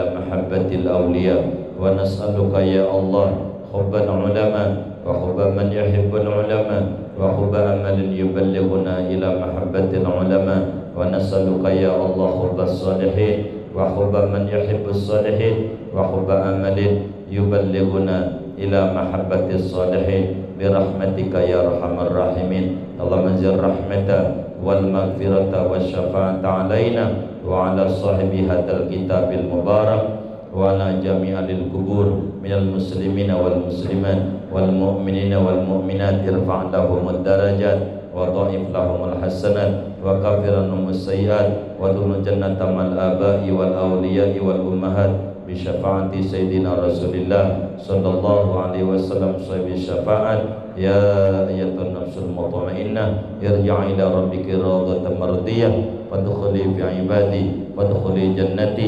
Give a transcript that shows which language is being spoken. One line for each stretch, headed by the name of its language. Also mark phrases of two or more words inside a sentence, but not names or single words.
Arabic: محبة الأولياء ونسألك يا الله حب العلماء وحب من يحب العلماء وحب عمل يبلغنا إلى محبة العلماء ونسألك يا الله حب الصالحين وحب من يحب الصالحين وحب عمل يبلغنا إلى محبة الصالحين برحمتك يا أرحم الراحمين. اللهم زد الرحمة والمغفرة والشفاعة علينا وعلى صاحب هذا الكتاب المبارك وعلى جميع القبور من المسلمين والمسلمات والمؤمنين والمؤمنات ارفع لهم الدرجات وضاعف لهم الحسنات وكفر عنهم السيئات وادخلهم الجنة مع الآباء والأولياء والأمهات بشفاعة سيدنا رسول الله صلى الله عليه وسلم صاحب الشفاعة. يا أيتها النفس المطمئنة ارجعي إلى ربك راضية مرضية فادخلي في عبادي وادخلي جنتي.